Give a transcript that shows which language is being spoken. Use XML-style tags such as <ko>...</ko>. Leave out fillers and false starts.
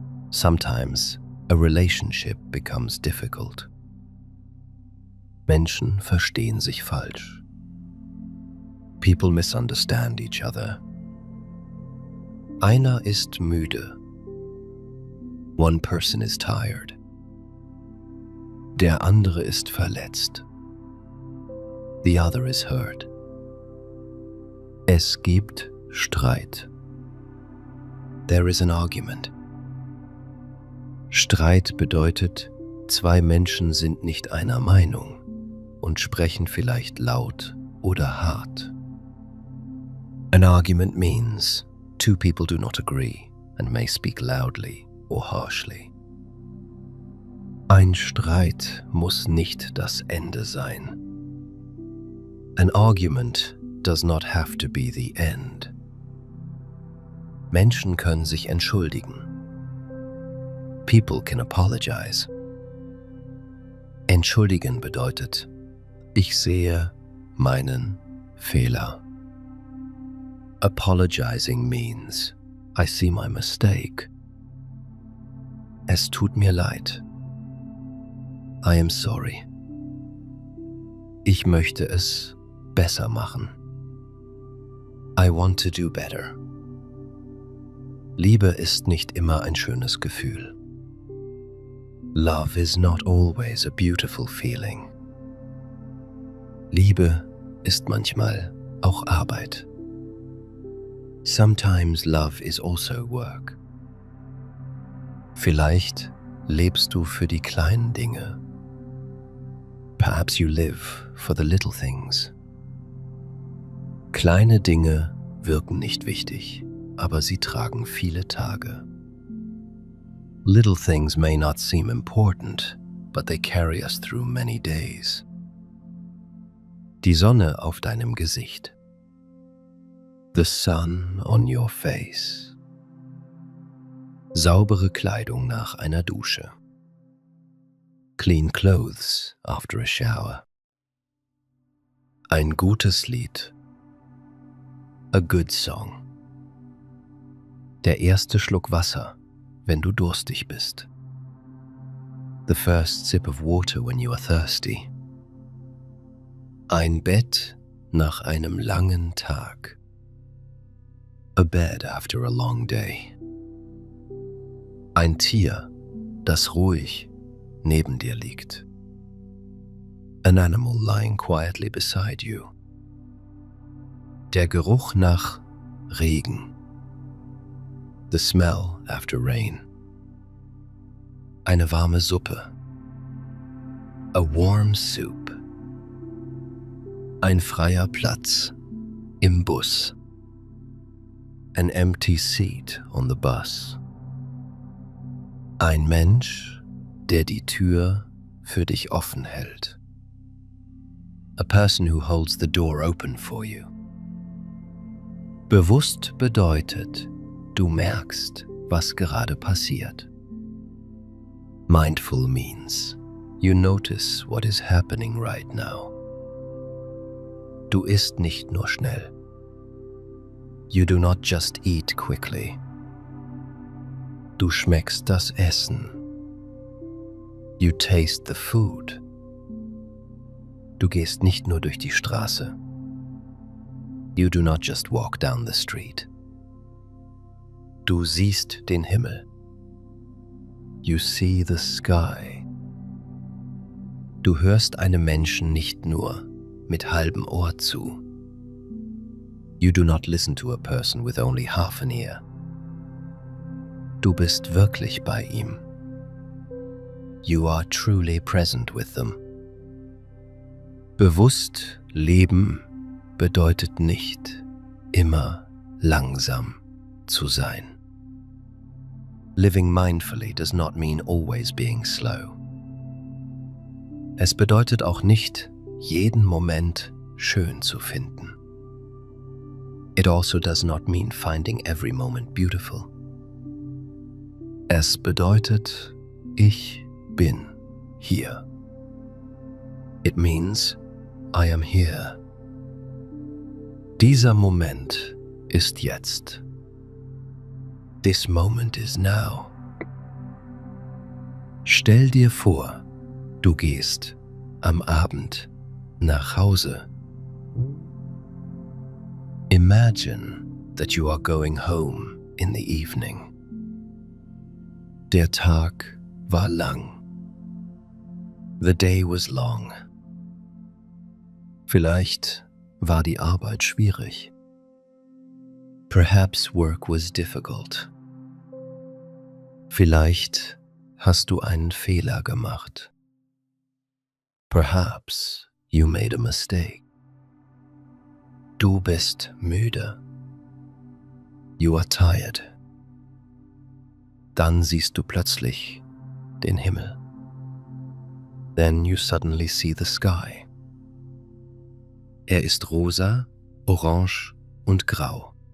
<en>Sometimes a relationship becomes difficult.</en> <de>Menschen verstehen sich falsch.</de> <en>People misunderstand each other.</en> <de>Einer ist müde.</de> <en>One person is tired.</en> <de>Der andere ist verletzt.</de> <en>The other is hurt.</en> <de>Es gibt Streit.</de> <en>There is an argument.</en> <de>Streit bedeutet, zwei Menschen sind nicht einer Meinung und sprechen vielleicht laut oder hart.</de> <en>An argument means two people do not agree and may speak loudly or harshly.</en> <de>Ein Streit muss nicht das Ende sein.</de> <en>An argument does not have to be the end.</en> <de>Menschen können sich entschuldigen.</de> <en>People can apologize.</en> <de>Entschuldigen bedeutet, ich sehe meinen Fehler.</de> <en>Apologizing means, I see my mistake.</en> <de>Es tut mir leid.</de> <en>I am sorry.</en> <de>Ich möchte es besser machen.</de> <en>I want to do better.</en> <de>Liebe ist nicht immer ein schönes Gefühl.</de> <en>Love is not always a beautiful feeling.</en> <de>Liebe ist manchmal auch Arbeit.</de> <en>Sometimes love is also work.</en> <de>Vielleicht lebst du für die kleinen Dinge.</de> <en>Perhaps you live for the little things.</en> <de>Kleine Dinge wirken nicht wichtig, aber sie tragen viele Tage.</de> <en>Little things may not seem important, but they carry us through many days.</en> <de>Die Sonne auf deinem Gesicht.</de> <en>The sun on your face.</en> <de>Saubere Kleidung nach einer Dusche.</de> <en>Clean clothes after a shower.</en> <de>Ein gutes Lied.</de> <en>A good song.</en> <de>Der erste Schluck Wasser, wenn du durstig bist.</de> <en>The first sip of water when you are thirsty.</en> <de>Ein Bett nach einem langen Tag.</de> <en>A bed after a long day.</en> <de>Ein Tier, das ruhig neben dir liegt.</de> <en>An animal lying quietly beside you.</en> <de>Der Geruch nach Regen.</de> <en>The smell after rain.</en> <de>Eine warme Suppe.</de> <en>A warm soup.</en> <de>Ein freier Platz im Bus.</de> <en>An empty seat on the bus.</en> <de>Ein Mensch, der die Tür für dich offen hält.</de> <en>A person who holds the door open for you.</en> <de>Bewusst bedeutet, du merkst, was gerade passiert.</de> <en>Mindful means, You notice what is happening right now.</en> <de>Du isst nicht nur schnell.</de> <en>You do not just eat quickly.</en> <de>Du schmeckst das Essen.</de> <en>You taste the food.</en> <de>Du gehst nicht nur durch die Straße.</de> <en>You do not just walk down the street.</en> <de>Du siehst den Himmel.</de> <en>You see the sky.</en> <de>Du hörst einem Menschen nicht nur mit halbem Ohr zu.</de> <en>You do not listen to a person with only half an ear.</en> <de>Du bist wirklich bei ihm.</de> <en>You are truly present with them.</en> <de>Bewusst leben bedeutet nicht immer langsam zu sein.</de> <en>Living mindfully does not mean always being slow.</en> <de>Es bedeutet auch nicht, jeden Moment schön zu finden.</de> <en>It also does not mean finding every moment beautiful.</en> <de>Es bedeutet, ich bin hier.</de> <en>It means, I am here.</en> <de>Dieser Moment ist jetzt.</de> <en>This moment is now.</en> <de>Stell dir vor, du gehst am Abend nach Hause.</de> <en>Imagine that you are going home in the evening.</en> <de>Der Tag war lang.</de> <en>The day was long.</en> <de>Vielleicht war die Arbeit schwierig.</de> <en>Perhaps work was difficult.</en> <de>Vielleicht hast du einen Fehler gemacht.</de> <en>Perhaps you made a mistake.</en> <de>Du bist müde.</de> <en>You are tired.</en> <de>Dann siehst du plötzlich den Himmel.</de> <en>Then you suddenly see the sky.</en> <de>Er ist rosa, orange und grau.</de>